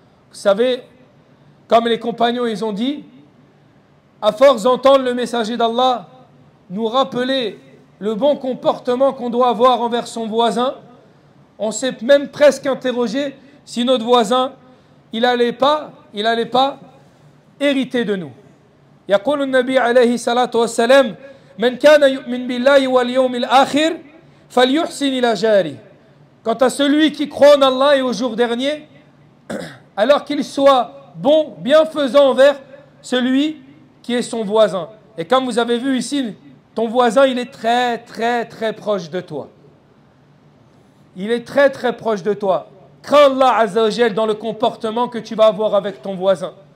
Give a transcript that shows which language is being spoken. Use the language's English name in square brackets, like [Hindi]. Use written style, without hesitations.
[French] Vous savez, comme les compagnons, ils ont dit, à force d'entendre le messager d'Allah nous rappeler le bon comportement qu'on doit avoir envers son voisin, on s'est même presque interrogé si notre voisin, il n'allait pas hériter de nous. [Arabic] يقول النبي عليه الصلاة والسلام من كان يؤمن بالله واليوم الآخر فليحسن إلى جاره. [French] Quant à celui qui croit en Allah et au jour dernier, alors qu'il soit bon, bienfaisant envers celui qui est son voisin. Et comme vous avez vu ici, ton voisin, il est très, très, très proche de toi. Il est très, très proche de toi. Crains Allah Azza wa Jal dans le comportement que tu vas avoir avec ton voisin.